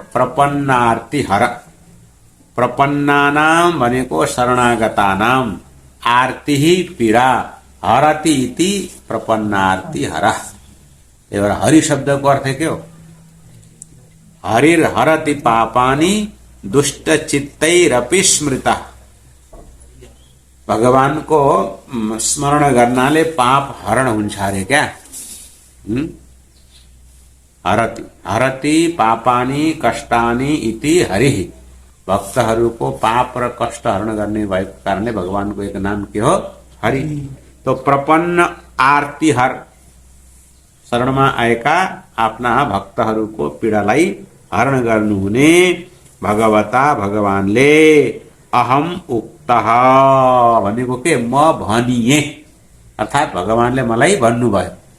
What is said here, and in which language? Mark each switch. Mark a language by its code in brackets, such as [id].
[sa] प्रपन्नार्तिहर। प्रपन्नानाम भनेको शरणागतानाम, आर्ति पीडा, हरति इति प्रपन्नार्तिहर। [ne] एउटा हरि शब्दको अर्थ के हो? [sa] हरिर हरति पापानि दुष्ट चित्तैरपि स्मृता। [ne] भगवान को स्मरण गर्नाले पाप हरण हुन्छ अरे क्या? [sa] हरति हरति पापानि कष्टानि इति हरिः। [ne] भक्तहरूको पाप र कष्ट हरण गर्ने भएको कारणले भगवानको एक नाम के हो? हरि। तो प्रपन्न आरती हर, शरणमा आएका आफ्ना भक्तहरूको पीडालाई हरण गर्नुहुने भगवता भगवानले [sa] अहम उक्तः [ne] भनेको के, म भनिए, अर्थात् भगवानले मलाई भन्नुभयो।